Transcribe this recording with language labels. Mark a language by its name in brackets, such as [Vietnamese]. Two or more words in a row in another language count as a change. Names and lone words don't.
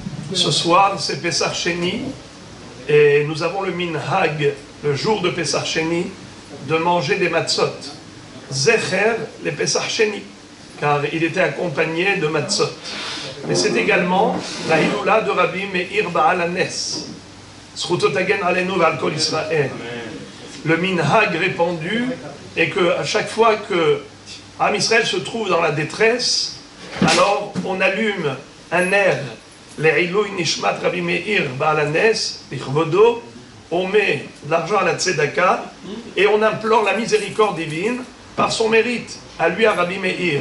[French] Ce soir, c'est Pessah Sheni, et nous avons le minhag, le jour de Pessah Sheni, de manger des matzot. Zecher, les Pessah Sheni, car il était accompagné de matzot. Mais c'est également la Hiloula de Rabbi Meir Baal Hanes. [Hebrew] זכותו תגן עלינו ועל כל ישראל. [French] Le minhag répandu est qu'à chaque fois que [Hebrew] עם ישראל [French] se trouve dans la détresse, alors on allume un air, les [Hebrew] עילוי נשמת רבי מאיר בעל הנס, לכבודו, [French] on met de l'argent à la tzedaka et on implore la miséricorde divine par son mérite, à lui, à Rabbi Meir.